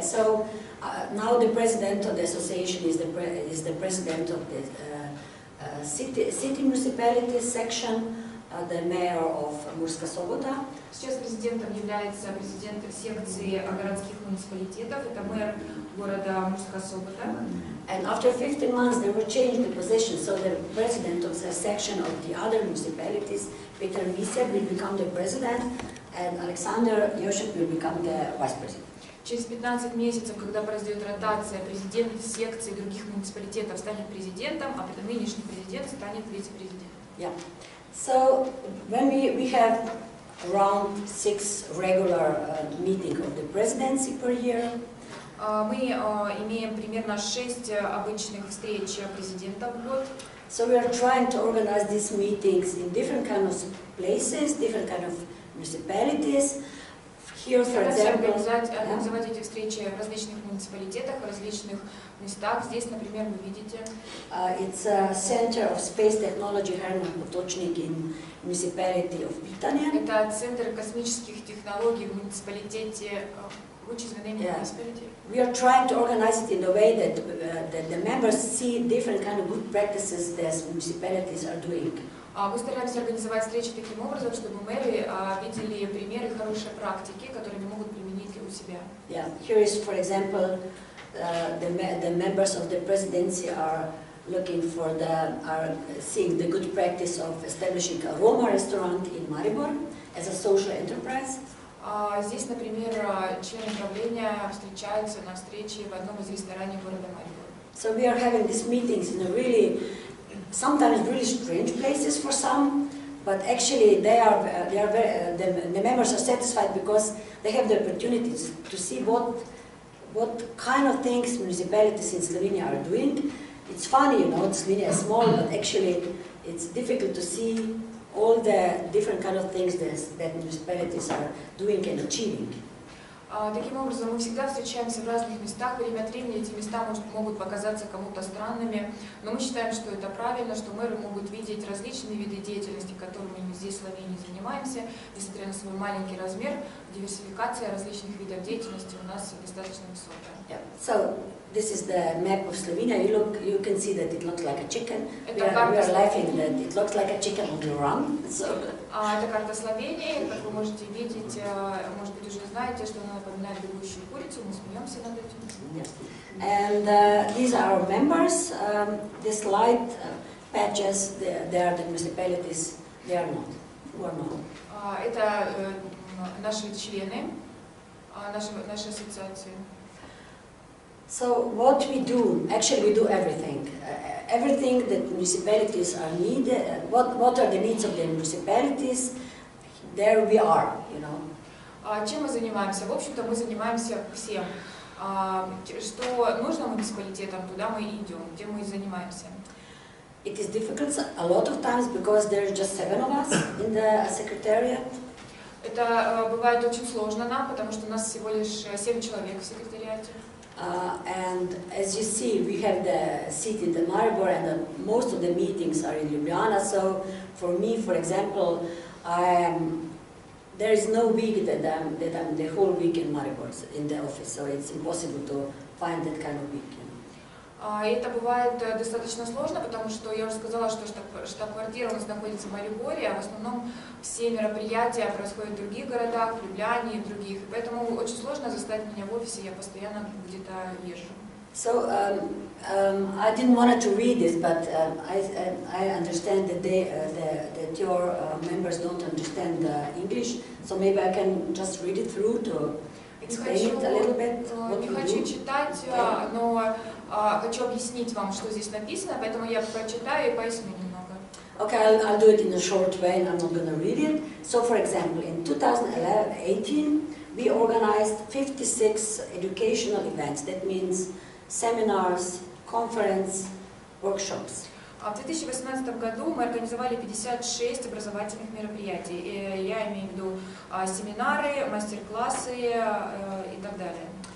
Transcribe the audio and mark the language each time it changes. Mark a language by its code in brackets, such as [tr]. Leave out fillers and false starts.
[en] Yeah, so now the president of the association is the president of the city municipality section, the mayor of Murska Sobota. [ru] Сейчас президентом является президент секции городских муниципалитетов, это мэр города Мурска Собота. [en] And after 15 months they will change the position, so the president of the section of the other municipalities, Peter Misa, will become the president, and Alexander Yoship will become the vice president. [ru] Через 15 месяцев, когда произойдет ротация, президент секции других муниципалитетов станет президентом, а нынешний президент станет вице-президентом. [en] Yeah. So when we have around 6 regular meetings of the presidency per year. [ru] Мы имеем примерно 6 обычных встреч президента в год. [en] So we are trying to organize these meetings in different kind of places, different kind of municipalities. Here, for example, [ru] организовать эти встречи в различных муниципалитетах, в различных местах. Здесь, например, вы видите. [en] It's a Center of Space Technology Herman Potočnik in municipality of Pitania. [ru] Это центр космических технологий в муниципалитете. [en] Which is the name of the municipality? We are trying to organize it in a way that the members see different kind of good practices that municipalities are doing. [ru] Мы стараемся организовать встречи таким образом, чтобы мэры видели примеры хорошей практики, которые они могут применить у себя. [en] Yeah, here is, for example, the members of the presidency are looking for seeing the good practice of establishing a Roma restaurant in Maribor as a social enterprise. [ru] Здесь, например, члены правления встречаются на встрече в одном из ресторанов города Марибор. [en] So we are having these meetings in a really, sometimes really strange places for some, but actually the members are satisfied because they have the opportunities to see what kind of things municipalities in Slovenia are doing. It's funny, you know, Slovenia is small, but actually it's difficult to see all the different kind of things that municipalities are doing and achieving. [ru] Таким образом, мы всегда встречаемся в разных местах. Время от времени эти места могут показаться кому-то странными, но мы считаем, что это правильно, что мэры могут видеть различные виды деятельности, которыми мы здесь в Словении занимаемся. Несмотря на свой маленький размер, диверсификация различных видов деятельности у нас достаточно высокая. [en] Yeah. So this is the map of Slovenia. You can see that it looks like a chicken. We are laughing that it looks like a chicken on the run. So. [ru] Это карта Словении, как вы можете видеть, может быть, уже знаете, что она напоминает бегущую курицу, мы смеемся над этим. [en] Yes. And these are our members. These light patches, they are the municipalities, they are not, who are not. [ru] Это наши члены, нашей ассоциации. [en] So what we do, actually we do everything. Everything that municipalities are needed, what are the needs of the municipalities, there we are, you know. [ru] Чем мы занимаемся? В общем-то, мы занимаемся всем. Что нужно муниципалитетам, туда мы идем, где мы занимаемся. [en] It is difficult a lot of times because there are just 7 of us in the secretariat. [ru] Это Это бывает очень сложно нам, потому что у нас всего лишь 7 человек в секретариате. [en] And as you see, we have the seat in the Maribor, and most of the meetings are in Ljubljana. So for me, for example, there is no week that I'm the whole week in Maribor in the office. So it's impossible to find that kind of week. [ru] И это бывает достаточно сложно, потому что я уже сказала, что штаб-квартира у нас находится в Мариборе, а в основном все мероприятия происходят в других городах, в Любляне и в других. Поэтому очень сложно застать меня в офисе, я постоянно где-то езжу. [en] So I didn't want to read this, but I understand that that your members don't understand English. So maybe I can just read it through to explain it a little bit. [ru] Не хочу читать, но хочу объяснить вам, что здесь написано, поэтому я прочитаю и поясню немного. [en] Okay, I'll do it in a short way, and I'm not going to read it. So, for example, in 2018, we organized 56 educational events. That means seminars, conference, workshops. [ru] В 2018 году мы организовали 56 образовательных мероприятий. Я имею в виду семинары, мастер-классы и так далее.